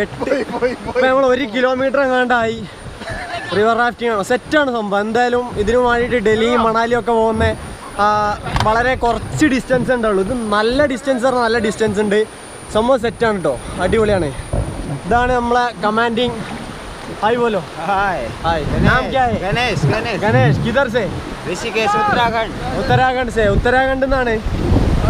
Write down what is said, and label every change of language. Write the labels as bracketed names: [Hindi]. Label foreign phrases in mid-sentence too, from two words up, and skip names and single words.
[Malayalam] ഇപ്പം നമ്മൾ 1 കിലോമീറ്റർ എങ്ങാണ്ടായി. [English] river rafting [Malayalam] ആണ്. സെറ്റാണ് സംഭവം. എന്തായാലും ഇതിനു വേണ്ടിയിട്ട് ഡൽഹി മണാലിയും ഒക്കെ പോകുന്ന വളരെ കുറച്ച് ഡിസ്റ്റൻസ് ഉണ്ടാവുള്ളൂ. ഇത് നല്ല ഡിസ്റ്റൻസ് ഉണ്ട്. സംഭവം സെറ്റാണ് കേട്ടോ. അടിപൊളിയാണ്. ഇതാണ് നമ്മളെ കമാൻഡിങ്. [Hindi] हाय बोलो. हाय. नाम क्या है? गणेश. किधर से? ऋषिकेश, उत्तराखंड. उत्तराखंड से. उत्तराखंड എന്നാണ്.